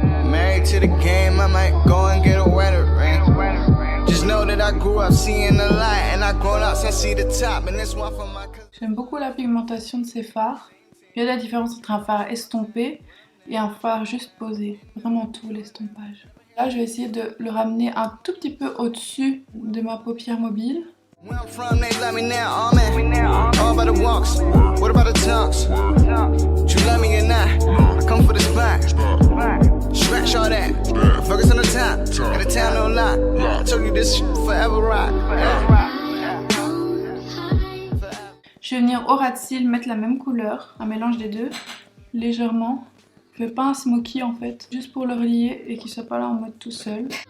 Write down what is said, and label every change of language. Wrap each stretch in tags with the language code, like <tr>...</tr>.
<en>Married to the game, I might go and get a wetter ring. Just know that I grew up seeing the light and I grown up, so I see the top and this one for my cousin.</en> <fr>J'aime beaucoup la pigmentation de ces fards. Il y a la différence entre un fard estompé et un fard juste posé. Vraiment tout l'estompage. Là, je vais essayer de le ramener un tout petit peu au-dessus de ma paupière mobile.</fr> <en>Where I'm from, they love me now, oh man. All about the walks, what about the talks? You love me or not? I come for the spot. Scratch all that, focus on the time. And the town don't lie. I told you this forever rock.</en> <fr>Je vais venir au ras de cils mettre la même couleur, un mélange des deux, légèrement. Je fais pas un smoky en fait, juste pour le relier et qu'il soit pas là en mode tout seul.</fr>